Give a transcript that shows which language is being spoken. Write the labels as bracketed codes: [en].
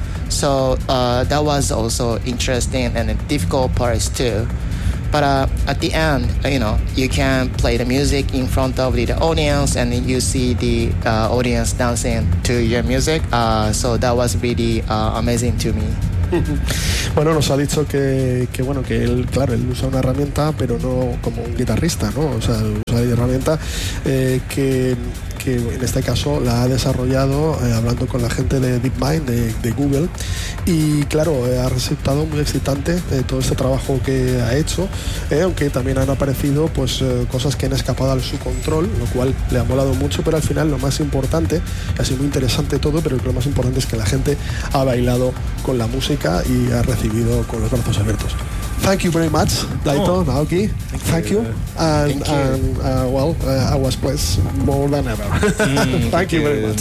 [en] So that was also interesting and difficult parts too. But at the end, you know, you can play the music in front of the audience and you see the audience dancing to your music. So that was really amazing to me. [es] Bueno, nos ha dicho que bueno, que él, claro, él usa una herramienta, pero no como un guitarrista, ¿no? O sea, usa la herramienta que en este caso la ha desarrollado hablando con la gente de DeepMind, de Google. Y claro, ha resultado muy excitante todo este trabajo que ha hecho, aunque también han aparecido pues cosas que han escapado a su control, lo cual le ha molado mucho, pero al final lo más importante, ha sido muy interesante todo, pero lo más importante es que la gente ha bailado con la música y ha recibido con los brazos abiertos. [en] Thank you very much, Daito, oh, Naoki. Thank you. And well, I was pleased more than ever. Thank you very much.